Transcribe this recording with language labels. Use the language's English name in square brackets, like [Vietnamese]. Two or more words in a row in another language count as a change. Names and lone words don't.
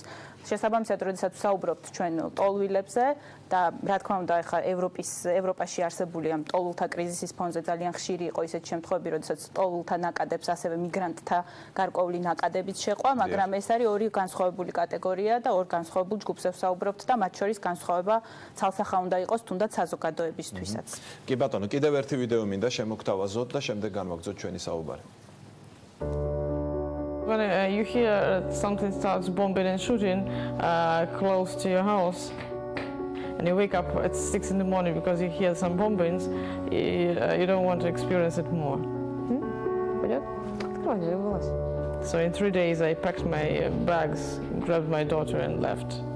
[Georgian] შესაბამისად, როდესაც ვსაუბრობთ ჩვენ ლტოლვილებზე და რა თქმა უნდა, ახლა ევროპაში არსებული ამ ლტოლვილთა კრიზისის ფონზე ძალიან ხშირი იყო ისეთი შემთხვევები, როდესაც ლტოლვილთა ნაკადებს, ასევე მიგრანტთა გარკვეული ნაკადებით შეყვა, მაგრამ ეს არის ორი განსხვავებული კატეგორია და ორ განსხვავებულ ჯგუფზე ვსაუბრობთ და მათ შორის განსხვავება ცალსახა უნდა იყოს თუნდაც საზოგადოებისთვისაც. კი ბატონო, კიდევ ერთი ვიდეო მინდა შემოგთავაზოთ და შემდეგ განვაგრძოთ ჩვენი საუბარი. [English] When you hear something starts bombing and shooting close to your house, and you wake up at 6 in the morning because you hear some bombings, you don't want to experience it more. So in 3 days I packed my bags, grabbed my daughter and left.